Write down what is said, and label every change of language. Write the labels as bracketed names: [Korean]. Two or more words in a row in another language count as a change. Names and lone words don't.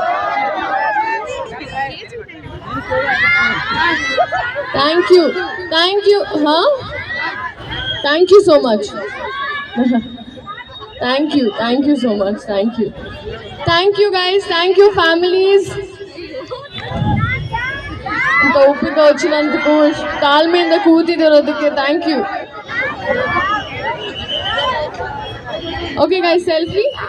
[English] Thank you. हां, Thank you so much. Thank you so much. Thank you guys. Thank you families. [Telugu] ఇంత ఓపిక వచ్చినందుకు, [Kannada] తాಳ್ಮೆಯಿಂದ ಕೂತಿರೋದಕ್ಕೆ [English] thank you. Okay guys, selfie.